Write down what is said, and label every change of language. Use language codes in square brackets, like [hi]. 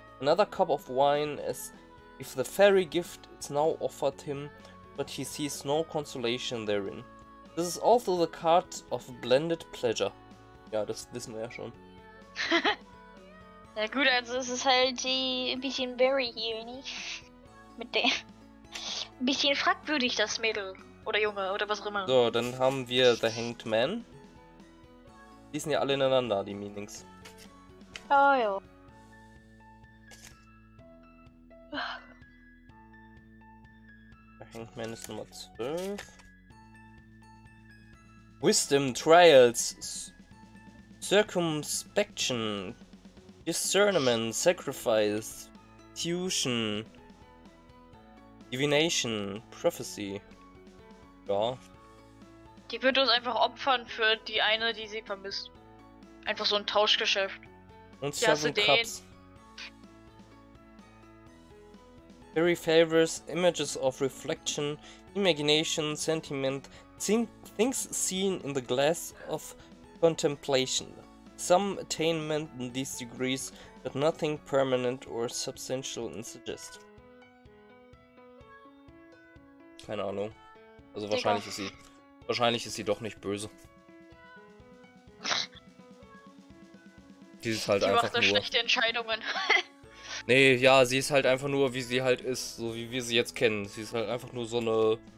[en] Another cup of wine, as if the fairy gift is now offered him, but he sees no consolation therein. This is also the card of blended pleasure. [de] Ja, das wissen wir ja schon. Ja gut, also es ist halt die ein bisschen Berry hier, nicht? Mit der... Ein bisschen fragwürdig, das Mädel. Oder Junge, oder was auch immer. So, dann haben wir The Hanged Man. Die sind ja alle ineinander, die Meanings. Oh ja. The Hanged Man ist Nummer 12. [en] Wisdom, Trials, Circumspection, Discernment, Sacrifice, Tuition, Divination, Prophecy. [de] Ja. Die wird uns einfach opfern für die eine, die sie vermisst. Einfach so ein Tauschgeschäft. Und Seven Cups. [en] Very favors images of reflection, imagination, sentiment, things seen in the glass of contemplation. Some attainment in these degrees, but nothing permanent or substantial in suggest. [de] Keine Ahnung. Also wahrscheinlich ist sie doch nicht böse. Die ist halt einfach nur... schlechte Entscheidungen. Nee, ja, sie ist halt einfach nur, wie sie halt ist, so wie wir sie jetzt kennen. Sie ist halt einfach nur so eine...